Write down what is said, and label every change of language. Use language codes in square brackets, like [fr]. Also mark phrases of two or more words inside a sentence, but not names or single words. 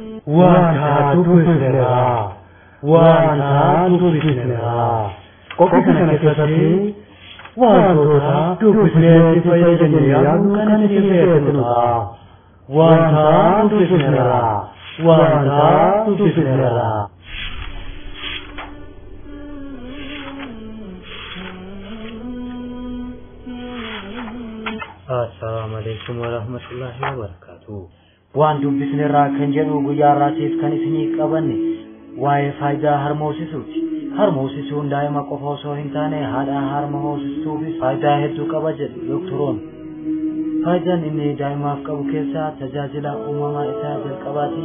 [om] Wanta dubbisneera. Wanta dubbisneera. Qophii kana keessatti wantoota dubbisnee itti fayyadamne yaaduu kan itti fayyadamnudha. Wanta dubbisneera. Wanta dubbisneera. [ar] السلام عليكم ورحمة الله وبركاته. [om] Waan dubbisneerraa kan jedhu guyyaa irraatiif kan isinii qabanne waa'ee faayidaa harmoosisuuti. Harmoosisuun daa'ima qofa osoo hin taane haadha harma hoosistuufis faayidaa hedduu qaba jedhu doktoroon. Faayidaan inni daa'imaaf qabu keessaa tajaajila uumamaa isaa jalqabaati.